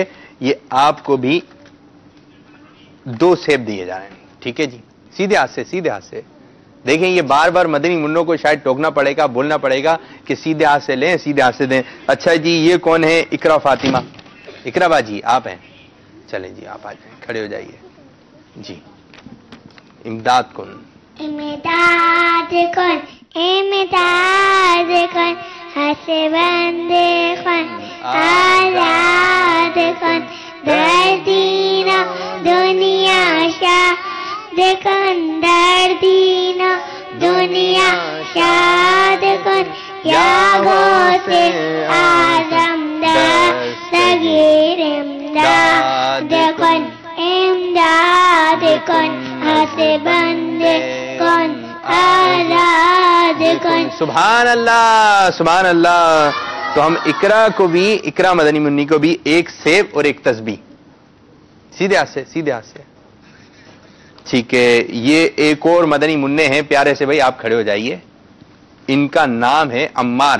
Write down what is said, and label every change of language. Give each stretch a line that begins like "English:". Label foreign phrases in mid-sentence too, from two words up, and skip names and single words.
Urdu: یہ آپ کو بھی 2 سیب دیے جا رہے ہیں, ٹھیک ہے جی. سیدھے ہاتھ سے, سیدھے ہاتھ سے. دیکھیں یہ بار بار مدنی منوں کو شاید ٹوکنا پڑے گا, بولنا پڑے گا کہ سیدھے ہاتھ سے لیں, سیدھے ہاتھ سے دیں. اچھا جی, یہ کون ہے؟ اقرا فاطمہ. اقرا باجی آپ ہیں, چلیں جی آپ آ جائیں, کھڑے ہو جائیے. جی.
Persian: امداد کن, امداد کن, امداد کن, حسبند کن, آزاد کن, دردین دنیا شاد کن, دردین دنیا شاد کن, یا غوث اعظم دستگیر امداد کن, امداد کن, حسبند کن, آزاد کن.
Arabic: سبحان اللہ سبحان اللہ.
Urdu: تو ہم اقرا کو بھی, اقرا مدنی منی کو بھی 1 سیب اور 1 تسبیح. سیدھے ہاتھ سے, سیدھے ہاتھ سے, ٹھیک ہے. یہ ایک اور مدنی منع ہیں پیارے سے بھائی, آپ کھڑے ہو جائیے. ان کا نام ہے عمار.